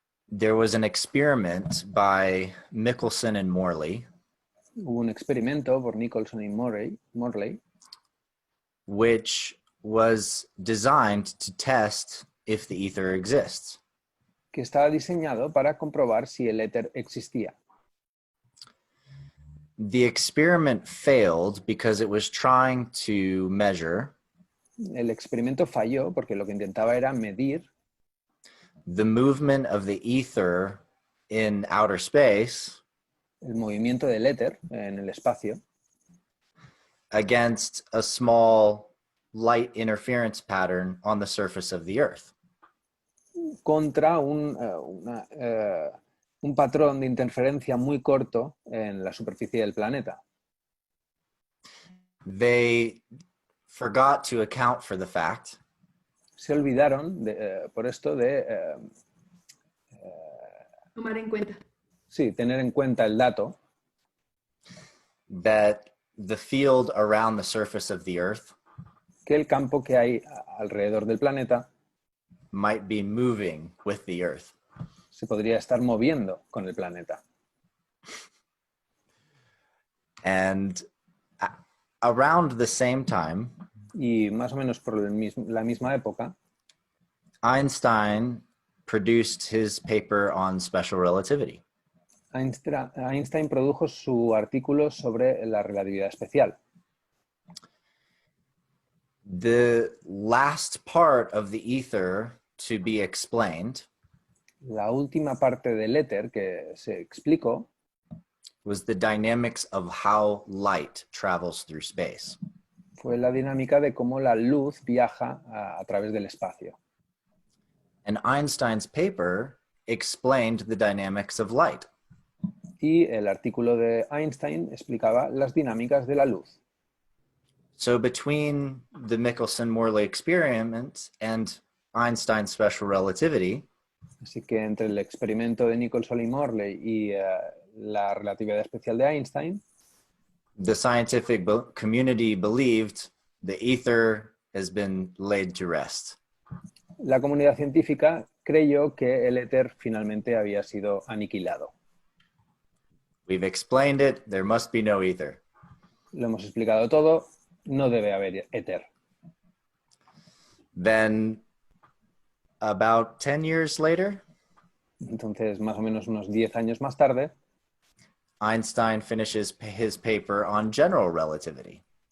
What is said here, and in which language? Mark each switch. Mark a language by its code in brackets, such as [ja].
[en] There was an experiment by Michelson and Morley, [es] Hubo un experimento por Nicholson y Morley [en] which was designed to test if the ether exists. [es] que estaba diseñado para comprobar si el éter existía. [en] The experiment failed because it was trying to measure [es] El experimento falló porque lo que intentaba era medir [en] the movement of the ether in outer space [es] el movimiento del éter en el espacio [en] against a small light interference pattern on the surface of the Earth. [es] contra un patrón de interferencia muy corto en la superficie del planeta. [en] They forgot to account for the fact [es] Se olvidaron por esto de Tomar en cuenta. sí, tener en cuenta el dato [en] that the field around the surface of the Earth [es] que el campo que hay alrededor del planeta [en] might be moving with the Earth. [es] se podría estar moviendo con el planeta. [en] And around the same time, [es] Y más o menos por la misma época, [en] Einstein produced his paper on special relativity. [es] Einstein produjo su artículo sobre la relatividad especial. [en] The last part of the ether to be explained [es] La última parte del éter que se explicó [en] was the dynamics of how light travels through space. [es] fue la dinámica de cómo la luz viaja a través del espacio. [en] And Einstein's paper explained the dynamics of light. [es] Y el artículo de Einstein explicaba las dinámicas de la luz. [en] So between the Michelson-Morley experiment and Einstein's special relativity, [es] Así que entre el experimento de Nicholson y Morley y la relatividad especial de Einstein, [en] the scientific community believed the ether has been laid to rest. [es] la comunidad científica creyó que el éter finalmente había sido aniquilado. [en] We've explained it, there must be no ether. [es] Lo hemos explicado todo, no debe haber éter. [en] Then about 10 years later, [es] Entonces, más o menos unos 10 años más tarde, [en] Einstein finishes his paper on general relativity.